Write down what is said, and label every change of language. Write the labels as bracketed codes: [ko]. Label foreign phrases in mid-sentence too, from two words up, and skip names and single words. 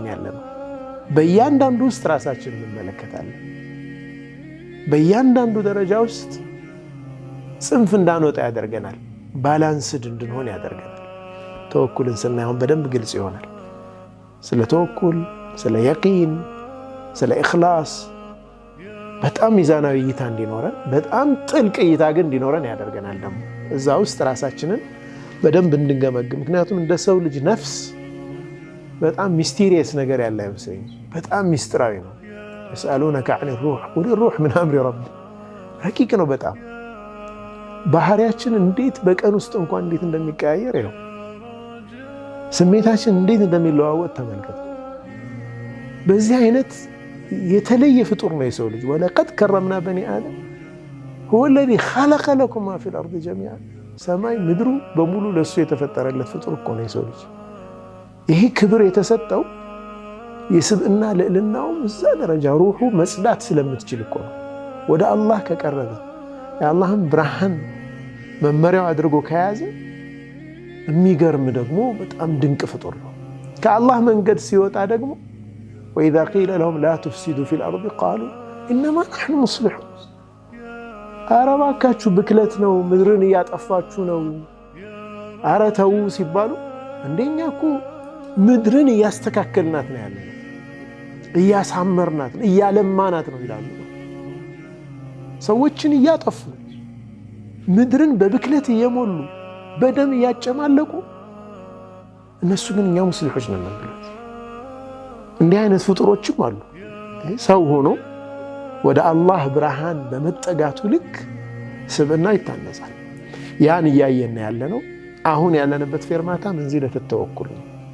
[am] ያለነው። በእያንዳንዱ ውስጥ ራሳችንን እንመለከታለን። በእያንዳንዱ ደረጃ ውስጥ ጽንፍ እንዳንወጣ ያደርገናል። ባላንስድ እንድንሆን ያደርገናል። ተወኩልን ስናየውን በደንብ ግልጽ ይሆናል። ስለ ተወኩል፣ ስለ የቂን፣ ስለ ኢኽላስ በጣም ሚዛናዊ እይታ እንዲኖረን፣ በጣም ጥልቅ እይታ ግን እንዲኖረን ያደርገናል። ደግሞ እዛ ውስጥ ራሳችንን በደንብ እንድንገመግም። ምክንያቱም እንደ ሰው ልጅ ነፍስ በጣም ሚስቴሪየስ ነገር ያለ አይመስለኝም። በጣም ሚስጥራዊ ነው። [ar] يسألونك عن الروح قل الروح من أمر ربي [am] ረቂቅ ነው በጣም። ባህሪያችን እንዴት በቀን ውስጥ እንኳን እንዴት እንደሚቀያየር ይኸው፣ ስሜታችን እንዴት እንደሚለዋወጥ ተመልከቱ። በዚህ አይነት የተለየ ፍጡር ነው የሰው ልጅ። [ar] ولقد كرمنا بني آدم هو الذي خلق لكم ما في الأرض [am] جميعا ሰማይ ምድሩ በሙሉ ለሱ የተፈጠረለት ፍጡር እኮ ነው የሰው ልጅ። ይሄ ክብር የተሰጠው የስብዕና ልዕልናው እዛ ደረጃ ሩሑ መጽዳት ስለምትችል እኮ ነው። ወደ አላህ ከቀረበ የአላህን ብርሃን መመሪያው አድርጎ ከያዘ የሚገርም ደግሞ በጣም ድንቅ ፍጡር ነው። ከአላህ መንገድ ሲወጣ ደግሞ [ar] وإذا قيل لهم لا تفسدوا في الأرض قالوا إنما نحن مصلحون [am] ኧረ እባካችሁ ብክለት ነው ምድርን እያጠፋችሁ ነው ኧረ ተው ሲባሉ እንደኛ እኮ ምድርን እያስተካከልናት ነው ያለነው እያሳመርናት እያለማናት ነው ይላሉ። ሰዎችን እያጠፉ ምድርን በብክለት እየሞሉ በደም እያጨማለቁ እነሱ ግን እኛ ሙስሊሞች ነን ብለው እንዲህ አይነት ፍጡሮችም አሉ። ሰው ሆኖ ወደ አላህ ብርሃን በመጠጋቱ ልክ ስብዕና ይታነጻል። ያን እያየን ያለነው አሁን ያለንበት ፌርማታ [ar] منزلة التوكل [am] ነው።